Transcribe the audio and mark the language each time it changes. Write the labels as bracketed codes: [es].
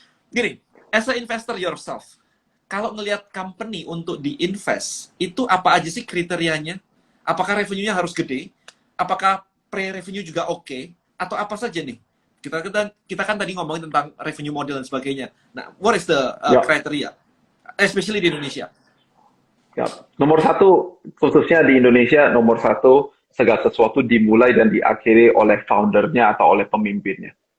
[id] Gini, [en] as a investor yourself, [id] kalau ngelihat company untuk di-invest, itu apa aja sih kriterianya? Apakah revenue-nya harus gede? Apakah pre-revenue juga oke? Atau apa saja nih? Kita kan tadi ngomongin tentang revenue model dan sebagainya. [en] Nah, what is the criteria? Especially [id] di Indonesia. Ya. Nomor satu, khususnya di Indonesia, nomor satu, segala sesuatu dimulai dan diakhiri oleh foundernya atau oleh pemimpinnya.